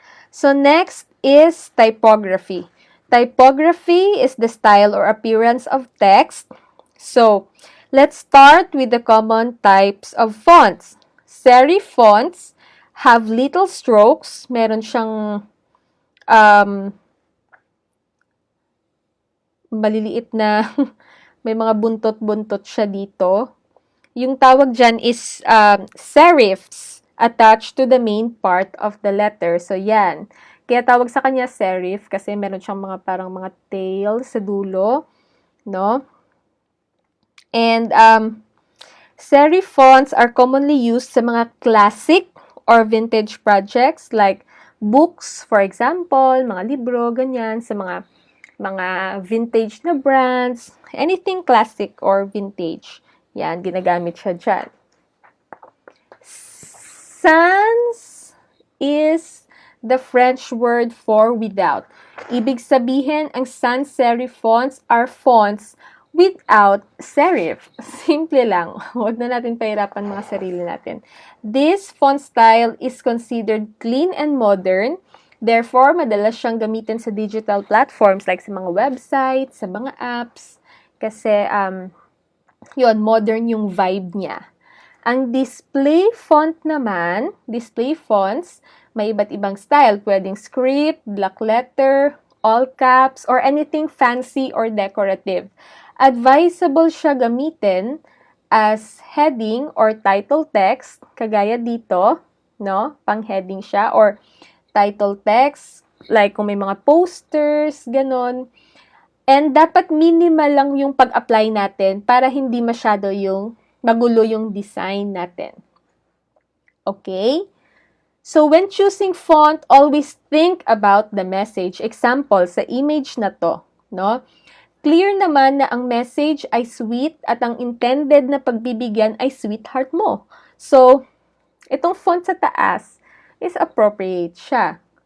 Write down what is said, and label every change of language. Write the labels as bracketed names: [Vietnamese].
[English] So next is typography. Typography is the style or appearance of text. So, let's start with the common types of fonts. Serif fonts have little strokes. [Filipino] Meron siyang maliliit na may mga buntot-buntot siya dito. Yung tawag dyan [English] is serifs attached to the main part of the letter. [Filipino] So, yan. Kaya tawag sa kanya serif kasi meron siyang mga parang mga tail sa dulo. No? [English] And serif fonts are commonly used sa mga classic or vintage projects like books, for example, [Filipino] mga libro, ganyan, [English] sa mga vintage na brands, anything classic or vintage. [Filipino] Yan, ginagamit siya dyan. [English] Sans is the French word for without. [Filipino] Ibig sabihin, [English] ang sans serif fonts are fonts without serif. Simple lang. [Filipino] Huwag na natin pahirapan mga sarili natin. [English] This font style is considered clean and modern. [Filipino] Therefore, madalas siyang gamitin sa digital platforms like sa mga websites, sa mga apps. Kasi, yun, modern yung vibe niya. Ang display font naman, display fonts, may iba't ibang style. [English] Pwedeng script, black letter, all caps, or anything fancy or decorative. Advisable siya gamitin as heading or title text, [Filipino] kagaya dito, no? Pang-heading siya, or title text, like kung may mga posters, ganon. And dapat minimal lang yung pag-apply natin para hindi masyado yung magulo yung design natin. Okay? [English] So, when choosing font, always think about the message. [Filipino] Example, sa image na to, no? Clear naman na ang message ay sweet at ang intended na pagbibigyan ay sweetheart mo. So, itong font sa taas is appropriate siya.